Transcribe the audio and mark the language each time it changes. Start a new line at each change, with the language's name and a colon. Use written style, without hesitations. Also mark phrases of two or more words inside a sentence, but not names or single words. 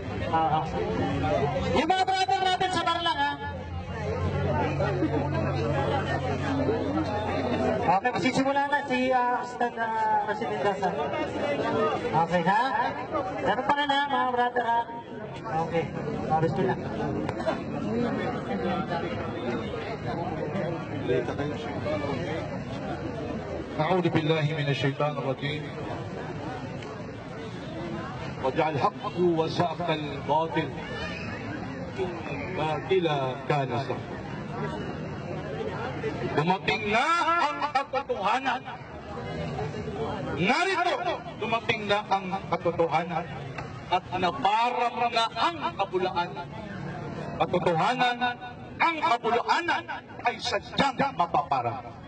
Filipino: Yung mga brother natin sa bar lang, ha? Okay, magsisimula na si Ustad President Dasa. Okay, ha? Meron pa na mga brother, ha? Okay, paris ko lang.
Arabic: أعوذ بالله من الشيطان الرجيم وجعل الحق وزهق الباطل إن الباطل كان زهوقا.
Filipino: Dumating na ang katotohanan. Narito, dumating na ang katotohanan at naparang na ang kabulaan. Katotohanan, ang kabulaanan ay sadyang mapaparang.